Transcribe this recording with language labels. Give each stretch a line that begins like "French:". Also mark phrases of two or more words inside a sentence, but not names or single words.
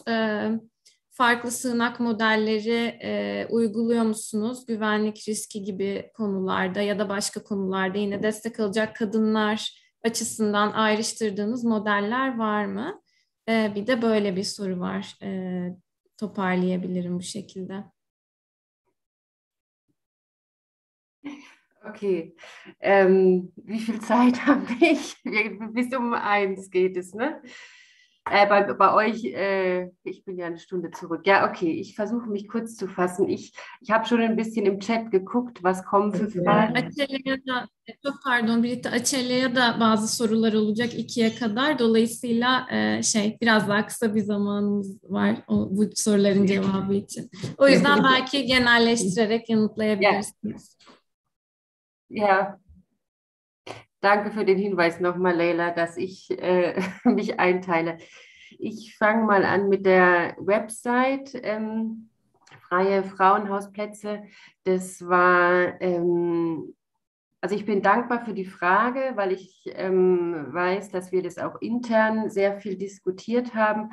Turkish: Farklı sığınak modelleri uyguluyor musunuz? Güvenlik riski gibi konularda ya da başka konularda yine destek alacak kadınlar açısından ayrıştırdığınız modeller var mı? Bir de böyle bir soru var. Toparlayabilirim bu şekilde.
German: Okay, wie viel Zeit habe ich? Bis um 1 geht es, ne? Bei euch, ich bin ja eine Stunde zurück. Ja, okay, ich versuche mich kurz zu fassen. Ich habe schon ein bisschen im Chat geguckt, was kommen für Fragen.
Turkish: Açelya'ya da, çok pardon Birlikte, Açelya'ya da bazı sorular olacak 2'ye kadar. Dolayısıyla biraz daha kısa bir zamanımız var bu soruların cevabı için. O yüzden belki genelleştirerek yanıtlayabilirsiniz.
German: Ja. Danke für den Hinweis nochmal, Leila, dass ich mich einteile. Ich fange mal an mit der Website Freie Frauenhausplätze. Das war, also ich bin dankbar für die Frage, weil ich weiß, dass wir das auch intern sehr viel diskutiert haben.